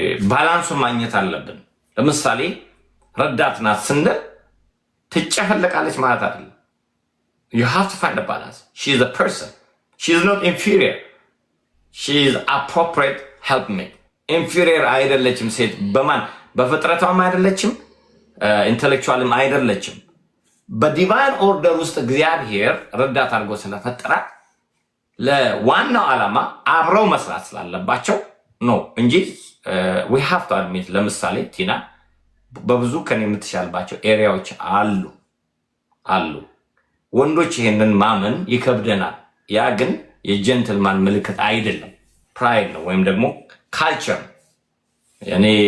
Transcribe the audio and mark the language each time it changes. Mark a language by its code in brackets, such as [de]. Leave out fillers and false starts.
[am] ባላንሱን ማግኘት አለብን። ለምሳሌ ረዳት ናት ስንል ትጨፈለቃለች ማለት አይደለም። [en] you have to find a balance. she is a person. she is not inferior. she is appropriate helpmate. [am] inferior አይደለችም ሴት በማን በፍጥረቷም አይደለችም ኢንተሌክቹዋልም አይደለችም። በዲቫይን ኦርደር ውስጥ እግዚአብሔር ረዳት አድርጎ ስለፈጠራት ለዋናው ዓላማ አብረው መስራት ስላለባቸው ነው እንጂ [en] we have to admit [am] ለምሳሌ ቲና በብዙ ከኔ የምትሻልባቸው ኤሪያዎች አሉ። ወንዶች ይሄንን ማመን ይከብደናል። ያ ግን የጀንትልማን ምልክት አይደለም፣ ፕራይድ ነው ወይም ደግሞ ካልቸር። እኔ